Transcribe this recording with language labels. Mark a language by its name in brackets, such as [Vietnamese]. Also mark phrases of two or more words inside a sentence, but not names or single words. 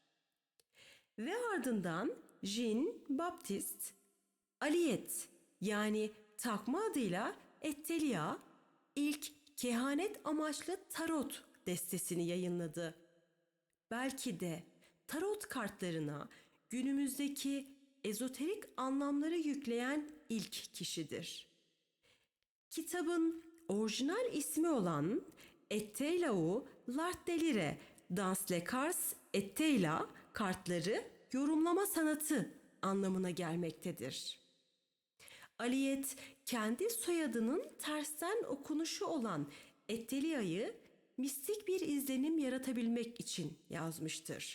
[Turkish] Ve ardından Jean-Baptiste Alliet yani takma adıyla Ettelia ilk kehanet amaçlı tarot destesini yayınladı. Belki de tarot kartlarına günümüzdeki ezoterik anlamları yükleyen ilk kişidir. Kitabın orijinal ismi olan Etteilau l'art de lire dans les cartes Etteilla kartları yorumlama sanatı anlamına gelmektedir. Aliyet kendi soyadının tersten okunuşu olan Ettelia'yı mistik bir izlenim yaratabilmek için yazmıştır.